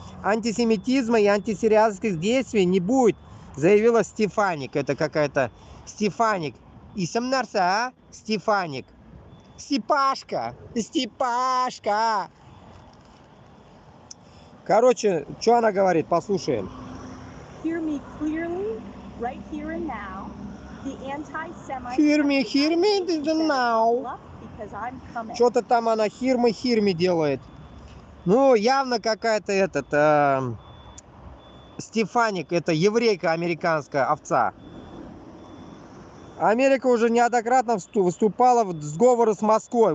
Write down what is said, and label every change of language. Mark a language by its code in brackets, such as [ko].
[ru] Антисемитизма и антисирианских действий не будет, заявила Стефаник. Это какая-то Стефаник. [tt] Исем нарса, а? [ru] Стефаник. Степашка. Степашка. Короче, что она говорит, послушаем. [en] Hear me clearly, right here and now. The anti-Semites Hear me now. [ru] Что-то там она хирми делает. Ну, явно какая-то Стефаник, это еврейка американская овца. Америка уже неоднократно выступала в сговоры с Москвой.